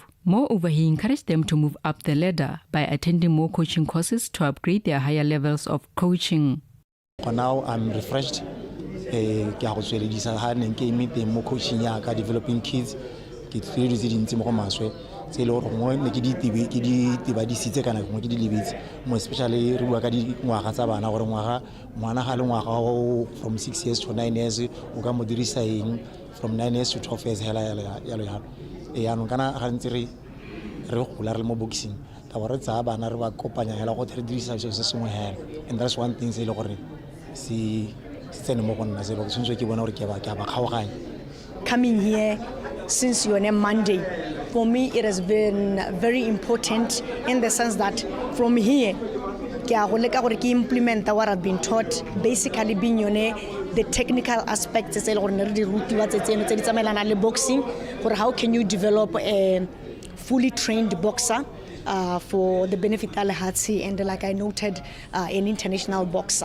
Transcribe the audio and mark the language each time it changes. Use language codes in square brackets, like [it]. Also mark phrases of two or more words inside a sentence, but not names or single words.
[en] Moreover, he encouraged them to move up the ladder by attending more coaching courses to upgrade their higher levels of coaching. For now, I'm refreshed. More coaching, developing kids. [tn] tse le gore ngwe ne ke di tibadisitse kana ngwe ke di lebetse mo especially re bua ka dingwaga tsa bana gore ngwana ga le ngwaga [en] from 6 years to 9 years [tn] o ka mo dirisa eng [en] from 9 years to 12 years [tn] hela yalo yaanong kana ga ntse re gola re le mo boxing ka ba re tsaya bana re ba kopanya hela go re dirisa se sengwe hela, [en] and that's one thing [tn] se le gore se tsene mo go nna se go tshwanetse ke bona gore ke ba kgaoganya. [en] Coming here since you're on Monday, for me it has been very important in the sense that from here I implement what I've been taught, basically being the technical aspects boxing, or how can you develop a fully trained boxer for the benefit of Al-Hatsi and, like I noted, an international boxer.